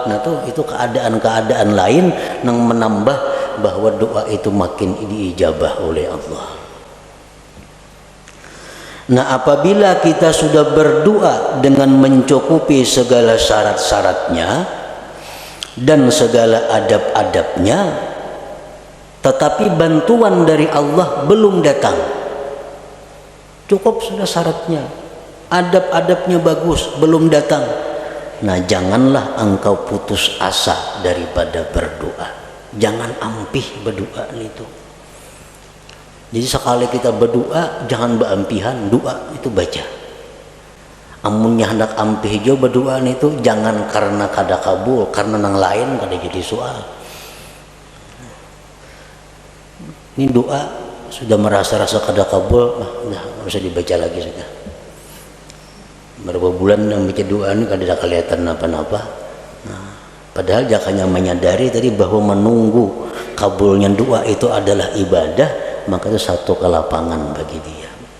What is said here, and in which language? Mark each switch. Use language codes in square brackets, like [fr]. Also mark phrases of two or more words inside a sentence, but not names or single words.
[id] Nah itu keadaan-keadaan lain yang menambah bahwa doa itu makin diijabah oleh Allah. Nah apabila kita sudah berdoa dengan mencukupi segala syarat-syaratnya dan segala adab-adabnya, tetapi bantuan dari Allah belum datang, cukup sudah syaratnya, adab-adabnya bagus, belum datang, nah janganlah engkau putus asa daripada berdoa. [bjn] Jangan ampih berdoa itu. Jadi sekali kita berdoa jangan beampihan, doa itu baca. Amunnya hendak ampih jo berdoa itu jangan karena kada kabul, karena nang lain kada jadi soal. Ini doa sudah merasa-rasa kada kabul, [id] nah nggak usah dibaca lagi sudah. [bjn] Berapa bulan yang baca doa ini kada ada kelihatan apa-apa. [id] Nah, Padahal jangan menyadari tadi bahwa menunggu kabulnya doa itu adalah ibadah, maka itu satu kelapangan bagi dia.